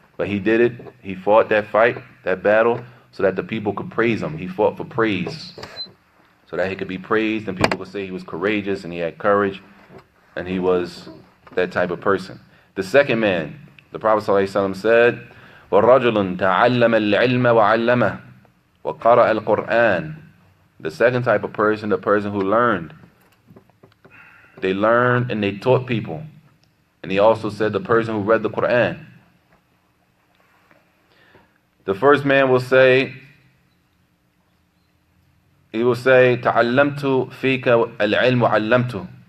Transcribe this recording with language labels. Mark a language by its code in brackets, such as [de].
[en] But he did it, he fought that fight, that battle, so that the people could praise him. He fought for praise. So that he could be praised and people could say he was courageous and he had courage and he was that type of person. The second man, the Prophet ﷺ said, [ar] وَرَجُلٌ تَعَلَّمَ الْعِلْمَ وَعَلَّمَهُ وَقَرَأَ الْقُرْآنِ. [en] The second type of person, the person who learned. They learned and they taught people. And he also said the person who read the Quran. The first man will say, he will say, [ar] تَعَلَّمْتُ فِيكَ الْعِلْمُ وَعَلَّمْتُ.